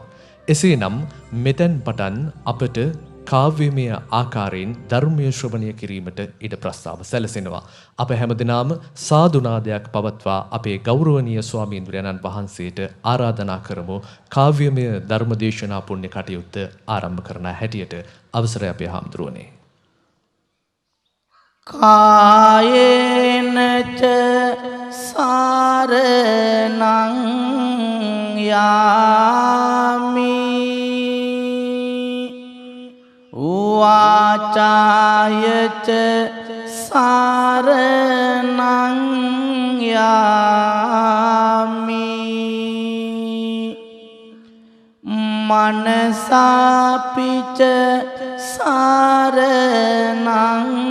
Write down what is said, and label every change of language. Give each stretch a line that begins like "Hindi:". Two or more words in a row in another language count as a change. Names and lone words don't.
Sinhala: එසේනම් මෙතෙන් පටන් අපට කාව්‍යමය ආකාරයෙන් ධර්මය ශ්‍රවණය කිරීමට ඉඩ ප්‍රස්තාව සැලසෙනවා. අප හැමදෙනාම සාදුනාදයක් පවත්වා අපේ ගෞරවනීය ස්වාමීන්ද්‍රයන්න් වහන්සේට ආරාධනා කරමු කාව්‍යමය ධර්මදේශනා පුණ්‍ය කටයුත්ත ආරම්භ කරන හැටියට. අවසරයි අපේ හාමුදුරුවනේ.
Pali: කායේනච සාරණං යාමි වාචායච සාරණං යාමි මනසාපිච සාරණං